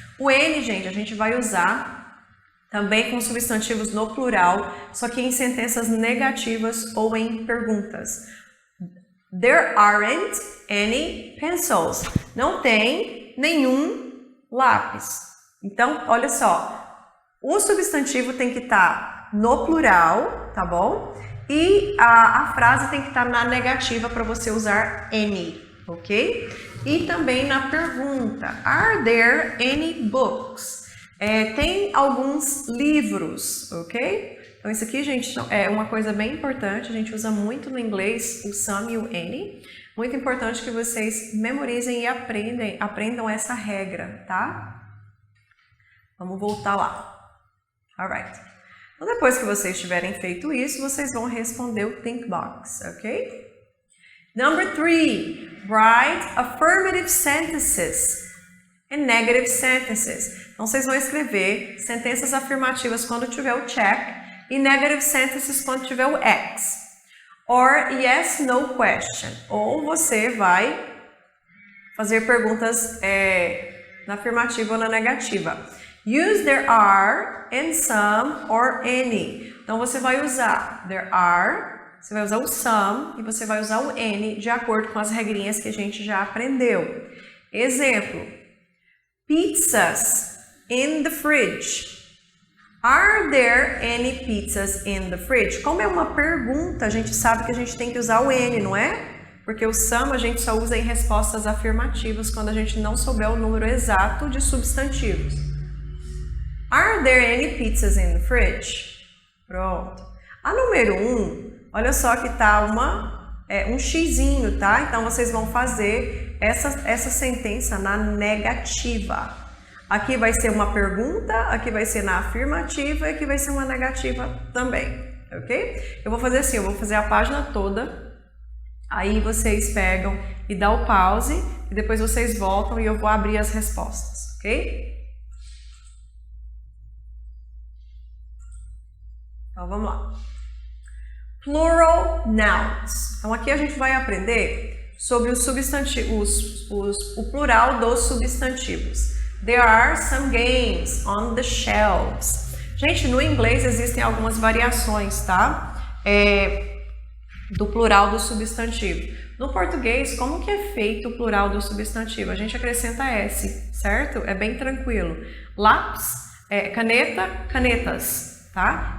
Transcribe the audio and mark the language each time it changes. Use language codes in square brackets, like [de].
[pt] O any, gente, a gente vai usar também com substantivos no plural, só que em sentenças negativas ou em perguntas. [en] There aren't any pencils. [pt] Não tem nenhum lápis. Então, olha só, o substantivo tem que estar no plural, tá bom? E a frase tem que estar na negativa para você usar any, ok? E também na pergunta, [en] are there any books? [pt] Tem alguns livros, ok? Então isso aqui, gente, é uma coisa bem importante, a gente usa muito no inglês o some e o any. Muito importante que vocês memorizem e aprendam essa regra, tá? Vamos voltar lá. [en] Alright. [pt] Então, depois que vocês tiverem feito isso, vocês vão responder o think box, ok? [en] Number 3, write affirmative sentences and negative sentences. [pt] Então, vocês vão escrever sentenças afirmativas quando tiver o check e [en] negative sentences [pt] quando tiver o X. [en] Or yes, no question. [pt] Ou você vai fazer perguntas na afirmativa ou na negativa. [en] Use there are, and some, or any. [pt] Então, você vai usar there are, você vai usar o some e você vai usar o any de acordo com as regrinhas que a gente já aprendeu. [en] Exemplo, pizzas in the fridge. Are there any pizzas in the fridge? [pt] Como é uma pergunta, a gente sabe que a gente tem que usar o any, não é? Porque o some a gente só usa em respostas afirmativas quando a gente não souber o número exato de substantivos. [en] Are there any pizzas in the fridge? [pt] Pronto. A número 1, olha só que tá um xizinho, tá? Então, vocês vão fazer essa sentença na negativa. Aqui vai ser uma pergunta, aqui vai ser na afirmativa e aqui vai ser uma negativa também, ok? Eu vou fazer assim, eu vou fazer a página toda Aí vocês pegam e dá o pause e depois vocês voltam e eu vou abrir as respostas, ok? Então vamos lá. Plural nouns. Então aqui a gente vai aprender sobre os substantivos, o plural dos substantivos. [en] There are some games on the shelves. [pt] Gente, no inglês existem algumas variações, tá? Do plural do substantivo. No português, como que é feito o plural do substantivo? A gente acrescenta S, certo? É bem tranquilo. Lápis, caneta, canetas. Tá?